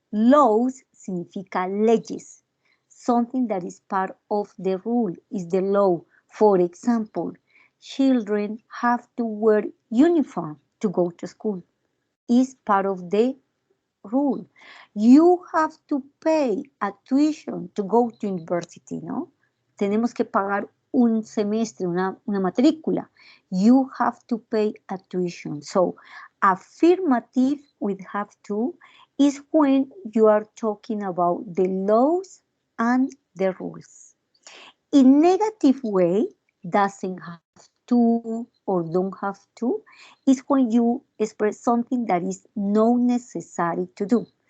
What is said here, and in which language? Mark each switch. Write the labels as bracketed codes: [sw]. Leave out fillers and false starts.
[en] Laws [es] significa leyes. [en] Something that is part of the rule is the law. For example, children have to wear uniform to go to school. Is part of the rule. You have to pay a tuition to go to university, ¿no? [es] Tenemos que pagar un semestre, una matrícula. [en] You have to pay a tuition. So, affirmative with have to is when you are talking about the laws and the rules. In negative way, doesn't have to or don't have to, is when you express something that is not necessary to do.